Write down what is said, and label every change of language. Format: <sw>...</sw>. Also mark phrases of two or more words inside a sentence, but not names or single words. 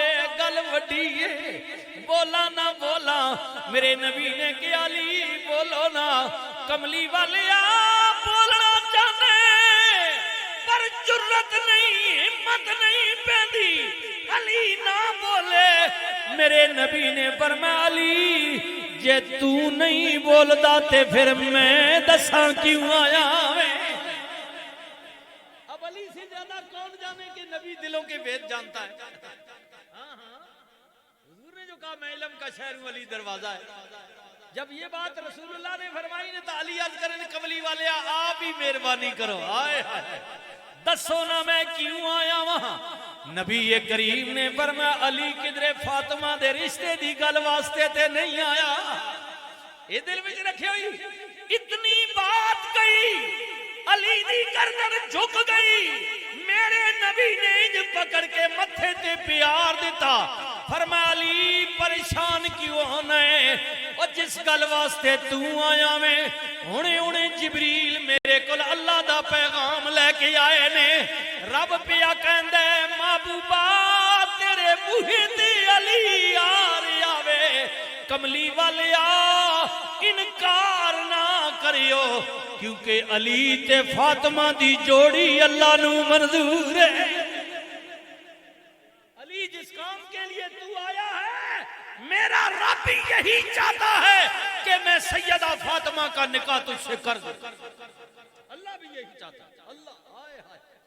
<pa>گل وڈی ہے بولا نہ بولا میرے نبی نے کیا علی بولو نا کملی والے بولنا چاہنے پر جرت نہیں ہمت نہیں پیندی علی نہ بولے میرے نبی نے فرمایا علی جے تو نہیں بولدا تے پھر میں دساں کیوں آیا میں</pa> <ur>اب علی سے زیادہ کون جانے کہ نبی دلوں کے بھید جانتا ہے ہاں ہاں حضور نے جو کہا میں علم کا شہر ہوں علی دروازہ ہے جب یہ بات رسول اللہ نے فرمائی نے تو علی عرض کرنے کملی والے آپ ہی</ur> <pa>مہربانی کرو آئے آئے دسو نا میں کیوں آیا وہاں نبی کریم نے فرمایا علی کدھر فاطمہ دے رشتے دی گل واسطے تے نہیں آیا یہ دل میں رکھے ہوئی اتنی بات گئی علی دی گردن جھک گئی میرے نبی نے انج پکڑ کے متھے تے پیار دیتا فرمایا علی پریشان کیوں ہونا ہے اور جس گل واسطے تو آیا میں ہونے جبریل میرے کل اللہ دا پیغام لے کے آئے نے رب پیا کہندے محبوبہ تیرے بوہے تے علی آ رہا وے کملی والے انکار نہ کریو کیونکہ علی تے فاطمہ دی جوڑی اللہ نو منظور ہے</pa> <ur>علی جس کام کے لیے تو آیا ہے میرا رب یہی چاہتا ہے کہ میں سیدہ فاطمہ کا نکاح تجھ سے کر دوں اللہ بھی یہی چاہتا ہے اللہ آئے ہائے</ur>